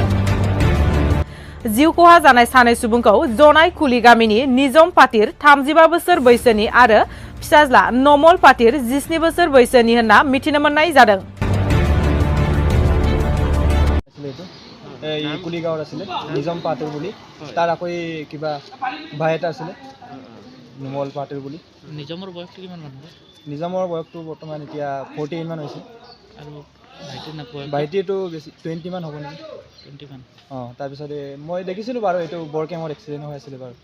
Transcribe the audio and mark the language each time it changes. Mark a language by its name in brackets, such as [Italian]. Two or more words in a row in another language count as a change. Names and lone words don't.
[Bodo] जिउ खहा जानाय सानै सुबुंखौ जनाय खुलि गामिनि निजम पाटिर 35 बोसोर बैसोनि आरो फिसाज्ला नमल पाटिर 17 बोसोर बैसोनि होनना मिथिनो मोननाय जादों। [Assamese] कुलिगाँव आছিলে निजम पाटिर বুলি তাৰ আকৌ কিবা ভাই এটা আছিলে নুমল পাটিৰ বুলি। নিজমৰ বয়সটো কিমান মান হ'ব? নিজমৰ বয়সটো বৰ্তমান এতিয়া 48 মান হৈছে আৰু ভাইটিৰ নাপোৱা? ভাইটিটো বেছি 20 মান হ'ব নেকি। 20 মান। তাৰপিছত মই দেখিছিলোঁ বাৰু এইটো বৰকেমত এক্সিডেণ্ট হৈ আছিলে বাৰু।